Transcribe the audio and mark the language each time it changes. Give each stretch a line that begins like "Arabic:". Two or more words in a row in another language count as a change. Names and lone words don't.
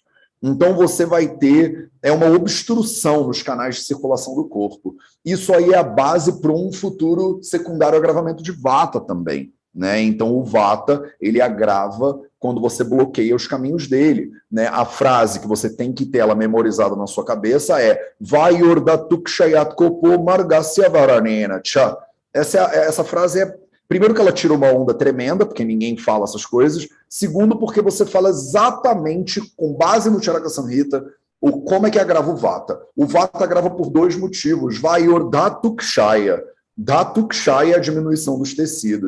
Portuguese: Então você vai ter uma obstrução nos canais de circulação do corpo. Isso aí é a base para um futuro secundário agravamento de Vata também, né? Então o Vata, ele agrava quando você bloqueia os caminhos dele, né? A frase que você tem que ter ela memorizada na sua cabeça é
Sanskrit: वायुर्धातुक्षयात् कोपो मार्गस्य वरणेन च.
Portuguese: Essa frase é... Primeiro que ela tira uma onda tremenda, porque ninguém fala essas coisas. Segundo, porque você fala exatamente, com base no Charaka Samhita, como é que agrava o Vata. O Vata agrava por dois motivos. Vayurdatukshaya. Dhatukshaya é a diminuição dos tecidos.